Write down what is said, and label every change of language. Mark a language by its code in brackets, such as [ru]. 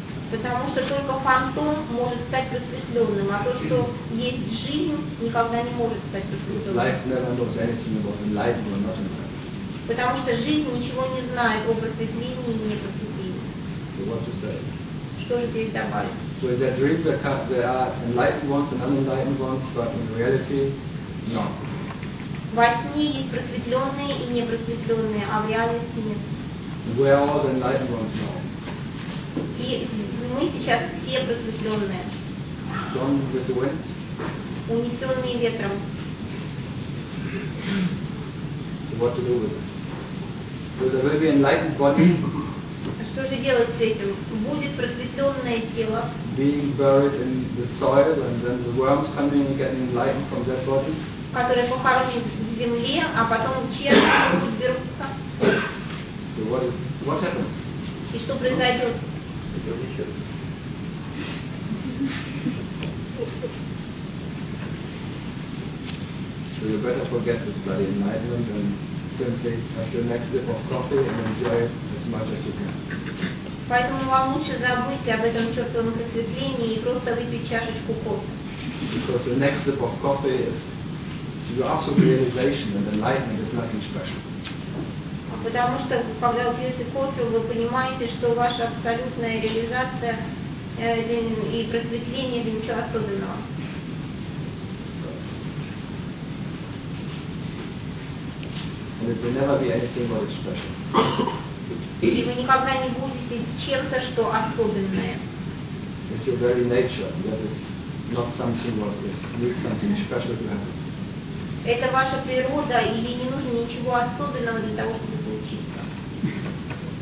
[ru] Потому что только фантом может стать просветленным, а то, что есть жизнь, никогда не может стать просветленным. Потому что жизнь ничего не знает о просветлении и непросветлении. Что же здесь добавить? [en] So in their dreams there are enlightened ones and unenlightened ones, but in reality, no. [ru] Во сне есть просветленные и непросветленные, а в реальности нет. [en] We are all the enlightened ones now. [ru] И мы сейчас все просветленные. [en] Gone with the wind. [ru] Унесенные ветром. [en] So what to do with it? So there will be enlightened body. [ru] Что же делать с этим? Будет просветленное тело. [en] Being buried in the soil and then the worms coming and getting enlightened from that body. [ru] Которые похоронены в земле, а потом черви будут берутся. [en] So what happens? [ru] И что произойдет? [en] So you better forget this bloody enlightenment and simply have your next sip of coffee and enjoy it as much as you can. [ru] Поэтому вам лучше забыть об этом чертовом просветлении и просто выпить чашечку кофе. [en] Because the next sip of coffee is your absolute realization and enlightenment is nothing special. [ru] Потому что когда вы пьете кофе, вы понимаете, что ваша абсолютная реализация и просветление это ничего особенного. [en] And it will never be anything more special. [ru] И вы никогда не будете чем-то, что особенное. [en] It's your very nature. That is not something what is. Need something special to happen. [ru] Это ваша природа, и ей не нужно ничего особенного для того, чтобы получиться.